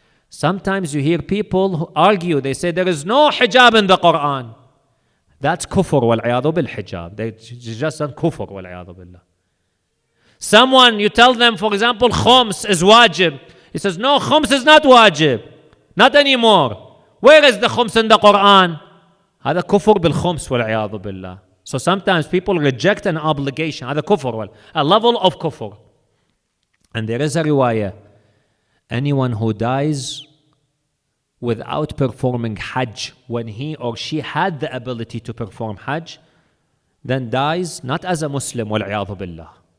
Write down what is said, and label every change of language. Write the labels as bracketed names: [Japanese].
[English] Sometimes you hear people who argue. They say there is no hijab in the Quran. That's kufr, wal-'iyadhu bil hijab. They just done kufr, wal-'iyadhu billah. Someone, you tell them, for example, khums is wajib. He says, no, khums is not wajib. Not anymore. Where is the khums in the Quran? [Arabic] هذا كفر بالخمس والعياذ بالله. [English] So sometimes people reject an obligation. [Arabic] هذا كفر, [English] a level of kufr. And there is a riwayah. Anyone who dies without performing Hajj when he or she had the ability to perform Hajj, then dies not as a Muslim, [Arabic] والعياذ بالله.